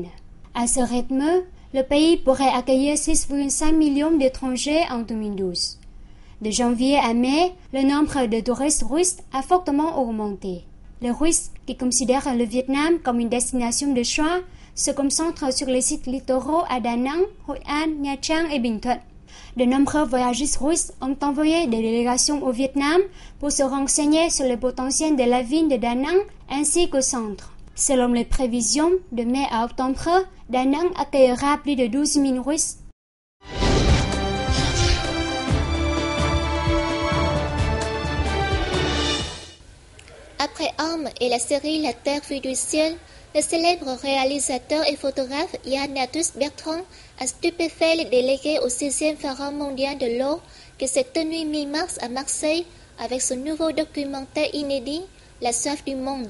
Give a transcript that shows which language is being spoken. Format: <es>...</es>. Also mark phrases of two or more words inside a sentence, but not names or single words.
<fr>À ce rythme, le pays pourrait accueillir 6,5 millions d'étrangers en 2012. De janvier à mai, le nombre de touristes russes a fortement augmenté. Les Russes, qui considèrent le Vietnam comme une destination de choix, se concentrent sur les sites littoraux à Da Nang, Hội An, Nha Trang et Bình Thuận. De nombreux voyagistes russes ont envoyé des délégations au Vietnam pour se renseigner sur le potentiel de la ville de Da Nang ainsi qu'au centre. Selon les prévisions, de mai à octobre, Da Nang accueillera plus de 12 000 Russes. Après Armes et la série La Terre vue du ciel, le célèbre réalisateur et photographe Ignatius Bertrand a stupéfait les délégués au 6e Forum mondial de l'eau qui s'est tenu mi-mars à Marseille avec son nouveau documentaire inédit La soif du monde.</fr>